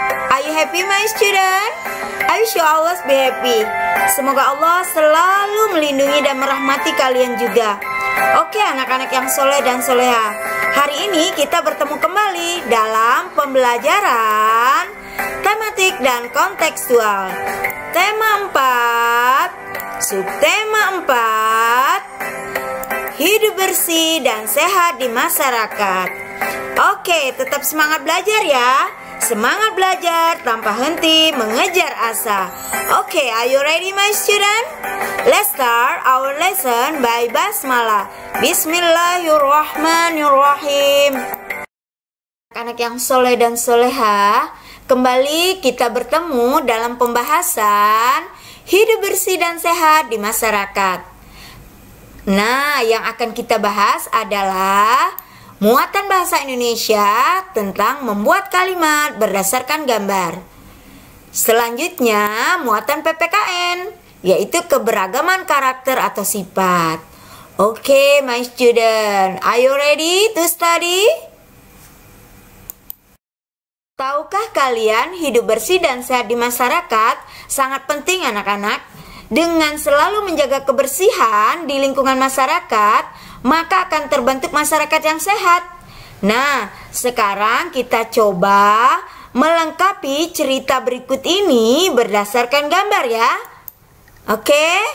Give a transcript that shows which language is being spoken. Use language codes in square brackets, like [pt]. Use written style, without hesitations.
[en] Are you happy, my student? I wish you always be happy. [id] Semoga Allah selalu melindungi dan merahmati kalian juga. Oke, anak-anak yang soleh dan soleha, hari ini kita bertemu kembali dalam pembelajaran tematik dan kontekstual. Tema 4, subtema 4, hidup bersih dan sehat di masyarakat. Oke, tetap semangat belajar ya. Semangat belajar tanpa henti mengejar asa. [en] Oke, are you ready, my student? Let's start our lesson by basmalah. [ar] Bismillahirrahmanirrahim. [id] Anak yang soleh dan soleha, kembali kita bertemu dalam pembahasan hidup bersih dan sehat di masyarakat. Nah, yang akan kita bahas adalah muatan bahasa Indonesia tentang membuat kalimat berdasarkan gambar. Selanjutnya, muatan PPKN, yaitu keberagaman karakter atau sifat. [en] Oke, my student, are you ready to study? [id] Tahukah kalian hidup bersih dan sehat di masyarakat sangat penting, anak-anak? Dengan selalu menjaga kebersihan di lingkungan masyarakat, maka akan terbentuk masyarakat yang sehat. Nah, sekarang kita coba melengkapi cerita berikut ini berdasarkan gambar ya. Oke?